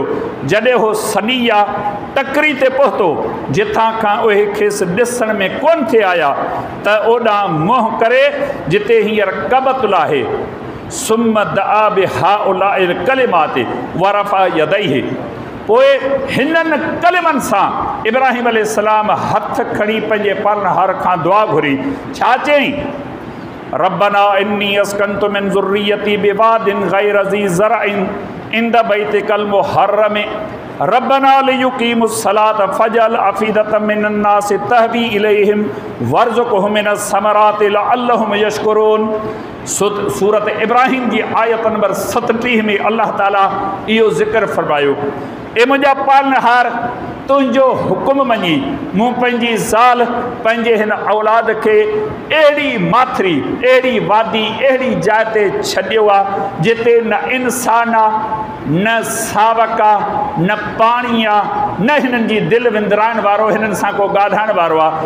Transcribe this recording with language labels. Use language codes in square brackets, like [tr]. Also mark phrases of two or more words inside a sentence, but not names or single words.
[sd] जॾहिं उहो सनिया टकरी ते पहुतो जिथां खां उहे खेसि ॾिसण में कोन थे आया, त ओॾां मुंहुं करे जिते हींअर कबतुल आहे, [ar] ثم دعا بهؤلاء الكلمات ورفع يديه. [sd] पोइ हिननि कलिमनि सां इब्राहिम अलैहिस्सलाम हथ खणी पंहिंजे पालनहार खां दुआ घुरी। छा चयईं? [ar] ربنا إني أسكنت من ذريتي بواد غير ذي زرع عند بيتك المحرم ربنا ليقيموا الصلاة فاجعل أفئدة من الناس تهوي إليهم وارزقهم من الثمرات لعلهم يشكرون. [sd] सूरत इब्राहिम जी आयत नंबर 37 में अल्लाह ताला इहो ज़िक्र फरमायो, ए मुंहिंजा पालनहार, तुंहिंजो हुकुम मञी मूं पंहिंजी ज़ाल पंहिंजे हिन औलाद खे अहिड़ी माथिरी, अहिड़ी वादी, अहिड़ी जाइ ते छॾियो आहे जिते न इंसान आहे, न सावक आहे, न पाणी आहे, न हिननि जी दिलि विंदराइण वारो, हिननि सां को ॻाल्हाइण वारो आहे।